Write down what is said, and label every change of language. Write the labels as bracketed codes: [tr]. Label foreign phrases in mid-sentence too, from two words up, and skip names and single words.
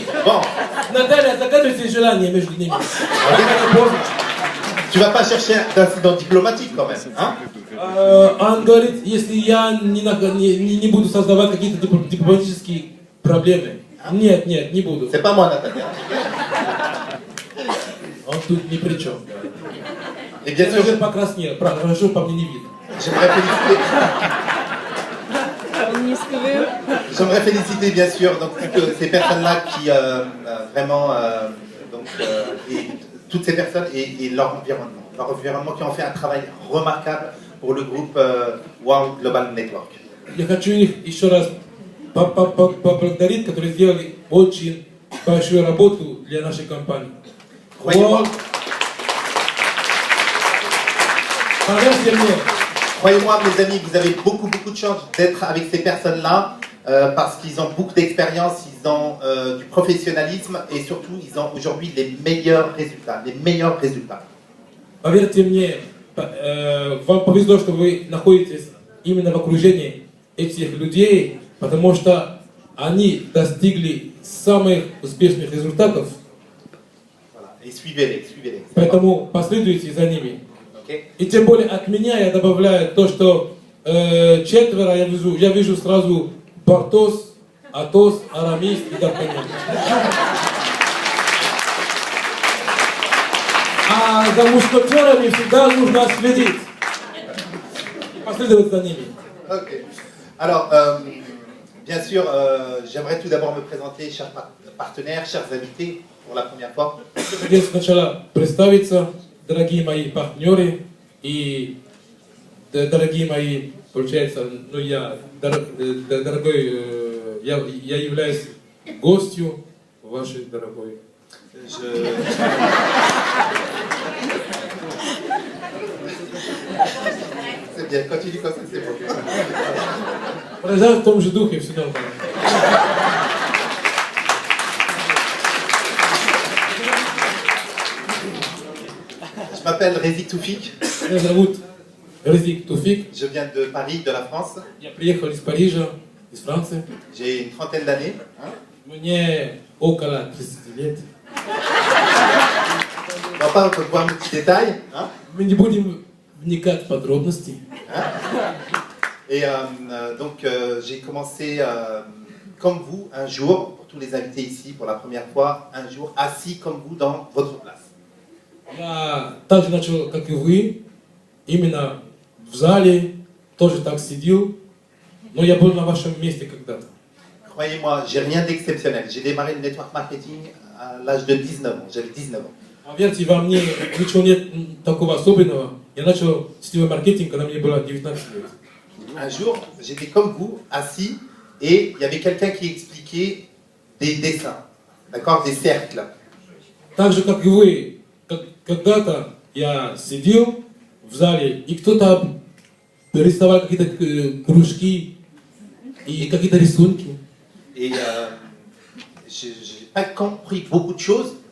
[fr] Bon, [ru] Наталья, загадывайте желание между ними. [fr] tu vas pas chercher d'incident diplomatique quand même, hein? [ru] Он говорит, если я не буду создавать какие-то дипломатические проблемы. Нет, не буду. [fr] C'est pas moi, Natalia. [ru] Он тут ни при чем. [fr] Et bien sûr, [ru] Я уже покраснел, хорошо по мне не видно. [fr] J'aimerais féliciter bien sûr donc, ces personnes-là qui vraiment, et toutes ces personnes et leur environnement qui ont fait un travail remarquable pour le groupe World Global Network. [ru] Я хочу их еще раз поблагодарить, которые сделали очень большую работу для нашей компании. Поверьте мне. [fr] Croyez-moi, mes amis, vous avez beaucoup de chance d'être avec ces personnes-là parce qu'ils ont beaucoup d'expérience, ils ont du professionnalisme et surtout, ils ont aujourd'hui les meilleurs résultats. [ru] Поверьте мне, вам повезло, что вы находитесь именно в окружении этих людей, потому что они достигли самых успешных результатов. [fr] Voilà. Et suivez-les. [ru] Поэтому последуйте за ними. Okay. И тем более от меня я добавляю то, что четверо я вижу сразу Портос, Атос, Арамис и Д'Артаньян. А за мушкетерами всегда нужно следить. Последовать за ними. Ok. [fr] Alors, bien sûr, j'aimerais tout d'abord me présenter, chers partenaires, chers invités, pour la première fois. [ru] Хотел сначала представиться, дорогие мои партнеры и дорогие мои, получается, ну я дорогой, я являюсь гостью вашей дорогой. [fr] C'est bien, continue comme ça, c'est bon. [ru] Продолжаю в том же духе, все нормально. [fr] Je m'appelle Rezik Toufik. [ru] Меня зовут Резик Туфик. [fr] Je viens de Paris, de la France. [ru] Я приехал из Парижа, из Франции. [fr] J'ai une trentaine d'années. Hein. [ru] Мне около 30 лет. [fr] On va pas voir les petits détails. Hein. [ru] Мы не будем вникать в подробности. [fr] Et donc j'ai commencé comme vous un jour, pour tous les invités ici pour la première fois, un jour assis comme vous dans votre place. [ru] Я также начал, как и вы, именно в зале, тоже так сидел, но я был на вашем месте когда-то. [fr] Croyez-moi, j'ai rien d'exceptionnel. J'ai démarré le [en] network marketing [fr] à l'âge de 19 ans. J'avais 19 ans. [ru] Поверьте, во мне ничего нет такого особенного. Я начал сетевой маркетинг, когда мне было 19 лет. [fr] Un jour, j'étais comme vous, assis, et il y avait quelqu'un qui expliquait des dessins, d'accord, des cercles. [ru] Так же, как и вы, когда-то я сидел в зале, и кто-то рисовал какие-то кружки и какие-то рисунки. [fr] Et je n'ai pas compris beaucoup de choses,